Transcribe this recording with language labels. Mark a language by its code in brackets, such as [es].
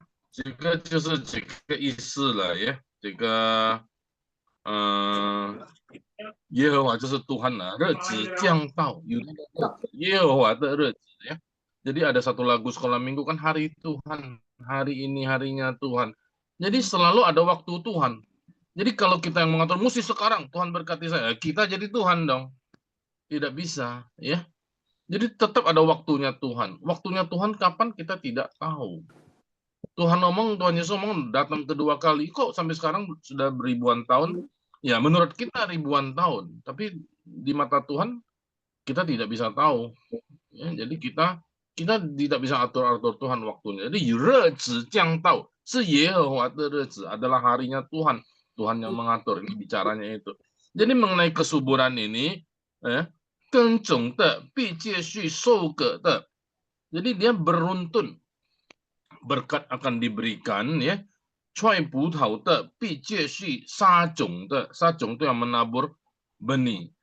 [zh] 这个就是这个意思了耶。这个耶和华就是 [id] Tuhan lah, [zh] 日子将到，耶和华的日子ya. [id] Jadi ada satu lagu sekolah minggu kan, hari Tuhan, hari ini harinya Tuhan. Jadi selalu ada waktu Tuhan. Jadi kalau kita yang mengatur mesti sekarang Tuhan berkati saya, kita jadi Tuhan dong. Tidak bisa, ya. Jadi tetap ada waktunya Tuhan. Waktunya Tuhan kapan kita tidak tahu. Tuhan Yesus ngomong datang kedua kali, kok sampai sekarang sudah beribuan tahun. Ya menurut kita ribuan tahun, tapi di mata Tuhan kita tidak bisa tahu. Ya, jadi kita tidak bisa atur Tuhan waktunya. Jadi [zh] 日子将到是耶和华的日子, [id] adalah harinya Tuhan. Tuhan yang mengatur, ini bicaranya itu. Jadi mengenai kesuburan ini, [zh] 耕种的必继续收割的. [id] Jadi dia beruntun, berkat akan diberikan, ya. [zh] 踹葡萄的必继续撒种的，撒种 [id] itu yang menabur benih.